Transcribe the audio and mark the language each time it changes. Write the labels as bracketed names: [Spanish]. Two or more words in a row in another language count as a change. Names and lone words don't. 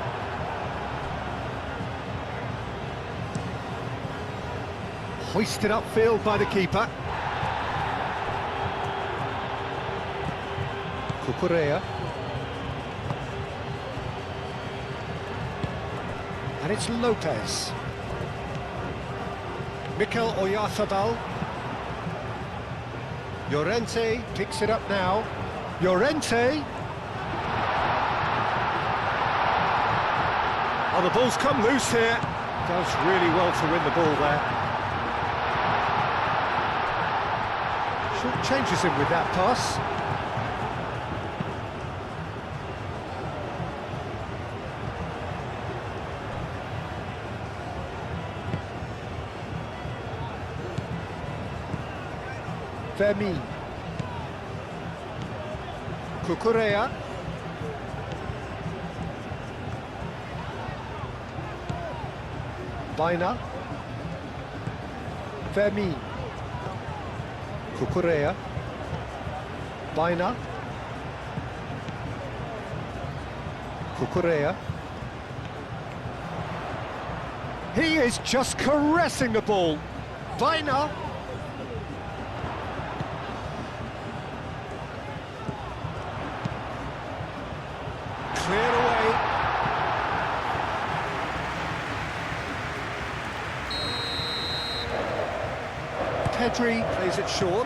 [English] Hoisted upfield by the keeper. Cucurella. And it's Lopez. Mikel Oyarzabal. Llorente picks it up now. Llorente. Oh, the ball's come loose here. Does really well to win the ball there. Short changes him with that pass. Fermin. Cucurella. Baina. Fermin. Cucurella. Baina. Cucurella. He is just caressing the ball. Baina. Cleared away. Pedri plays it short.